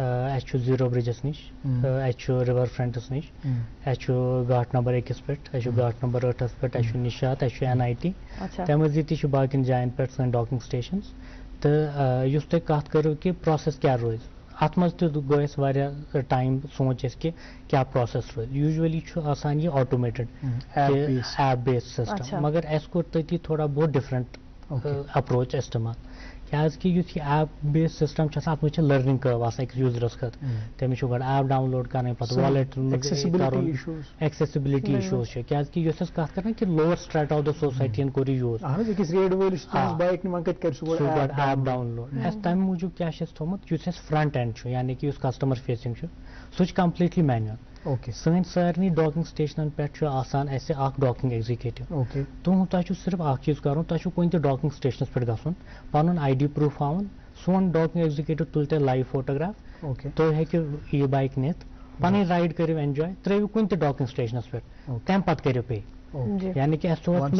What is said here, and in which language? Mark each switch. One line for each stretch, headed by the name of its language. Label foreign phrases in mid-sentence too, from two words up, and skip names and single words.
Kashmiri: اَسہِ چھُ زیٖرو برٛجس نِش اَسہِ چھُ رِور فرنٹس نِش اَسہِ چھُ گاٹ نمبر 1 پٮ۪ٹھ اَسہِ چھُ گاٹ نمبر 8 پٮ۪ٹھ اَسہِ چھُ نِشاط اَسہِ چھُ NIT تَمہِ مٔزیٖد تہِ چھُ باقین جاین پٮ۪ٹھ سٲنۍ
English: docking stations
Kashmiri: تہٕ یُس تُہۍ کَتھ کٔرِو کہِ پروسیس کیاہ روزِ اَتھ منٛز تہِ گوٚو اَسہِ واریاہ ٹایم سونٛچ اَسہِ کہِ کیاہ پروسیس روزِ یوٗجؤلی چھُ آسان یہِ
English: automated app based system
Kashmiri: مگر اَسہِ کوٚر تٔتی تھوڑا بہت
English: different approach
Kashmiri: استعمال کیازکہِ یُس یہِ
English: app based system
Kashmiri: چھُ آسان اَتھ منٛز چھِ لٔرنِنگ کٔرو آسان أکِس یوٗزرَس خٲطرٕ تٔمِس چھُ گۄڈٕ
English: app download
Kashmiri: کَرٕنۍ پَتہٕ والٮ۪ٹ کَرُن
English: accessibility issues
Kashmiri: چھِ کیازکہِ یۄس أسۍ کَتھ کران کہِ
English: lower strata of the society
Kashmiri: یَن کوٚر یہِ یوٗز
English: app download
Kashmiri: اَسہِ تَمہِ موٗجوٗب کیاہ چھُ اَسہِ تھوٚمُت یُس اَسہِ
English: front end
Kashmiri: چھُ یعنی کہِ یُس
English: customer facing
Kashmiri: چھُ سُہ چھُ
English: completely manual
Kashmiri: سٲنۍ سارنٕے ڈاکِنگ سٹیشنن پٮ۪ٹھ چھُ آسان اَسہِ اکھ
English: docking executive
Kashmiri: تۄہہِ چھُ صرف اکھ چیٖز کَرُن تۄہہِ چھُ کُنہِ تہِ ڈاکِنگ سٹیشنس پٮ۪ٹھ گژھُن پَنُن ID پروٗف ہاوُن سون
English: docking executive
Kashmiri: تُلہِ تۄہہِ
English: live photograph
Kashmiri: تُہۍ ہیٚکِو یہِ بایک نِتھ پَنٕنۍ رایڈ کٔرِو ایٚنجاے ترٲیِو کُنہِ تہِ ڈاکِنگ سٹیشنس پٮ۪ٹھ تَمہِ پَتہٕ کٔرِو پے یعنی کہِ اَسہِ